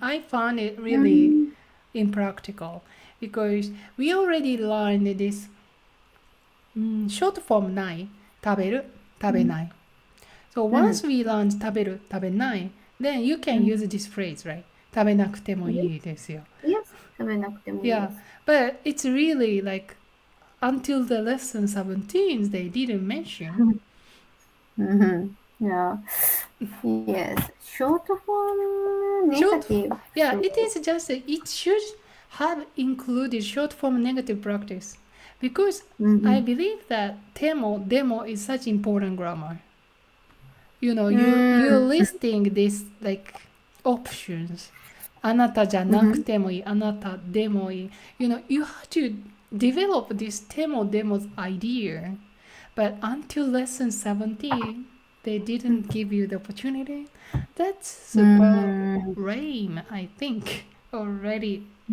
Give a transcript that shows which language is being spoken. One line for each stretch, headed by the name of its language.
English: I found it really impractical because we already learned this short form ない
Japanese: 食べる食べない
English: So once we learned 食べる食べない then you can use this phrase, right?
Japanese: 食べなくてもいいですよ
English: Yes.
Japanese: 食べなくてもいいです。
English: Yeah, but it's really like until the lesson 17 they didn't mention. Yeah. Yes. Short form negative. Yeah, it is just it should have included short form negative practice because I believe that demo is such important grammar. You know, you're listing this like options.
Japanese: あなたじゃなくてもいい、あなたでもいい。
English: You know, you have to develop this demo's idea. But until lesson 17, they didn't give you the opportunity. That's super lame, I think, already.